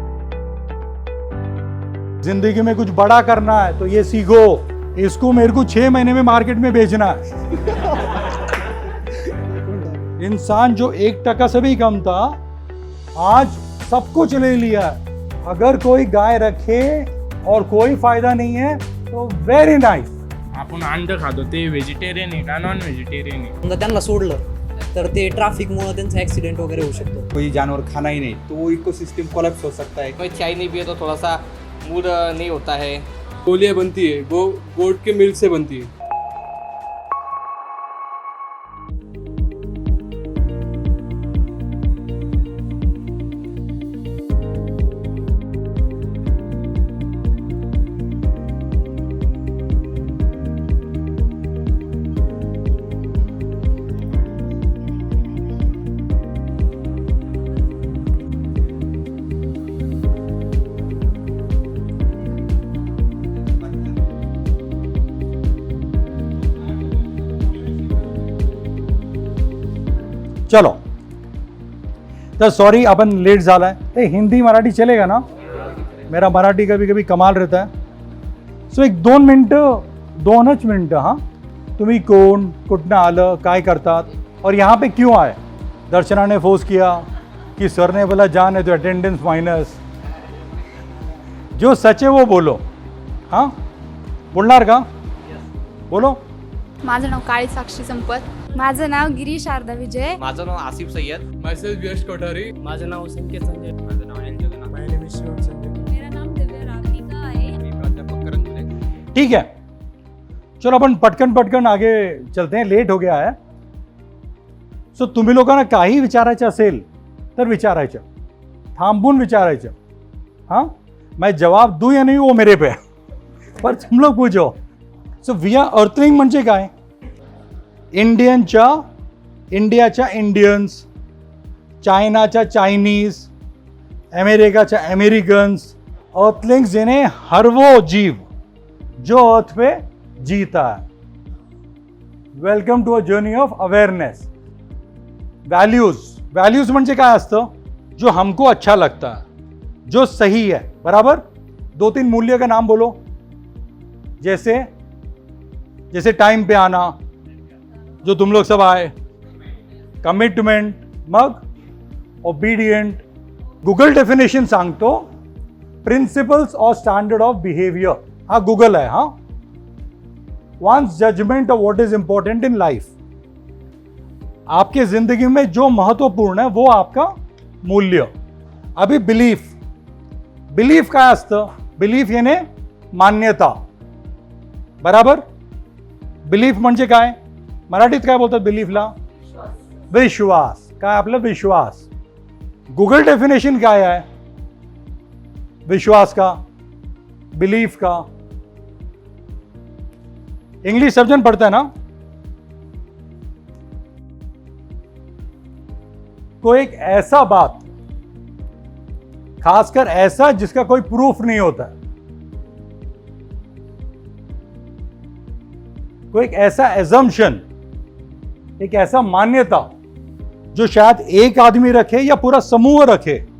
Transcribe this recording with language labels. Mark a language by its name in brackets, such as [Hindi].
[Hindi] जिंदगी में कुछ बड़ा करना है तो ये सीखो, इसको मेरे को 6 महीने में मार्केट में बेचना है। इंसान जो 1% से भी कम था आज सब कुछ ले लिया है। अगर कोई गाय रखे और कोई फायदा नहीं है तो [English] Very nice. [Marathi] आपण अंड खातो ते व्हेजिटेरियन आहे का नॉन व्हेजिटेरियन आहे? समजा त्यांना सोडलं तर ते ट्रॅफिकमुळे त्यांचा ऍक्सिडेंट वगैरे होऊ शकतो. [Hindi] कोई जानवर खाना ही नहीं तो इकोसिस्टम कोलैप्स हो सकता है। कोई चाय नहीं पिए तो थोड़ा सा मूड नहीं होता है। गोलियाँ बनती है, गोट के मिल्क से बनती है। [Marathi] चलो तर सॉरी आपण लेट झालाय. [Hindi] ते हिंदी मराठी चलेगा ना? मेरा मराठी कभी कभी कमाल रहता है. [Marathi] सो एक 2-2च मिनटं हां. तुम्ही कोण, कुठनं आलं, काय करतात [Hindi] और यहाँ पे क्यों आए? दर्शना ने फोर्स किया कि सर ने बोला जान है तो अटेंडेंस माइनस. जो सच है वो बोलो. [Marathi] हां बोलणार का? [Hindi] बोलो. [Marathi] माझं नाव काळी साक्षी संपत. माझं नाव गिरीश शारदा विजय. माझं नाव आसिफ सय्यद. मैसेज यश कोठारी. माझं नाव संकेत संजय. माझं नाव अनिल जगन्नाथ. [Hindi] मेरा नाम दिव्या राधिका आहे. [Marathi] मी प्राध्यापक करण दुले. [Hindi] ठीक है, चलो [Marathi] आपण पटकन [Hindi] आगे चलते हैं. लेट हो गया है. [Marathi] सो तुम्ही लोकांना काही विचारायचं असेल तर विचारायचं, थांबून विचारायचं. [Hindi] हां मैं जवाब दूं या नहीं वो मेरे पे, पर तुम लोग पूछो. [Marathi] सो वी आर अर्थलिंग म्हणजे काय? इंडियाच्या इंडियन्स, चायनाच्या चायनीज, अमेरिकाच्या अमेरिकन्स, अर्थलिंग्स [Hindi] यानी हर वो जीव जो अर्थ पे जीता है. [English] Welcome to a journey of awareness. [Marathi] Values म्हणजे काय असतं? [Hindi] जो हमको अच्छा लगता है, जो सही है. बराबर. 2-3 मूल्य का नाम बोलो. जैसे टाइम पे आना, जो तुम लोग सब आए, कमिटमेंट, मग ओबीडियंट. [English] Google definition सांगतो principles और standard of behaviour. हा गूगल है. हाँ one's judgment of what is important in life. [Hindi] आपके जिंदगी में जो महत्वपूर्ण है वो आपका मूल्य. [Marathi] अभी बिलीफ काय असतं? बिलीफ याने मान्यता. बराबर. बिलीफ म्हणजे काय? मराठीत काय बोलतात बिलीफला? विश्वास. काय आपला विश्वास. गूगल डेफिनेशन काय आहे विश्वास का, बिलीफ का? [Hindi] इंग्लिश सब जन पढ़ता है ना? कोई एक ऐसा बात, खासकर ऐसा जिसका कोई प्रूफ नहीं होता है, कोई एक ऐसा एजम्पशन, एक ऐसा मान्यता जो शायद एक आदमी रखे या पूरा समूह रखे.